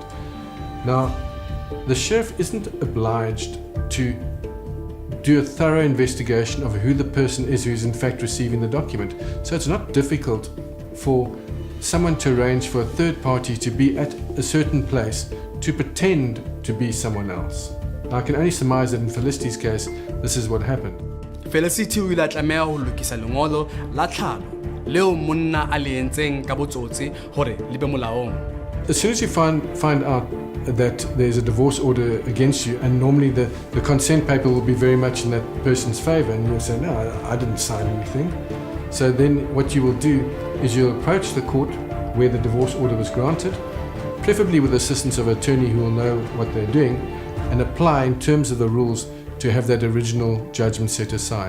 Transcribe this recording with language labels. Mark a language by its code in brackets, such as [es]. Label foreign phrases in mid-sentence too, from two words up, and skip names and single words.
[en] Now, the sheriff isn't obliged to do a thorough investigation of who the person is who is in fact receiving the document. So it's not difficult for someone to arrange for a third party to be at a certain place to pretend to be someone else. Now, I can only surmise that in Felicity's case, this is what happened. [st] Felicity o ile a tlameha ho lokisa lengolo la tlhalo leo monna a le entseng ka botsotsi hore le be molaong. [en] As soon as you find out that there's a divorce order against you, and normally the consent paper will be very much in that person's favor, and you'll say, no, I didn't sign anything. So then what you will do is you'll approach the court where the divorce order was granted, preferably with the assistance of an attorney who will know what they're doing, and apply in terms of the rules to have that original judgment set aside.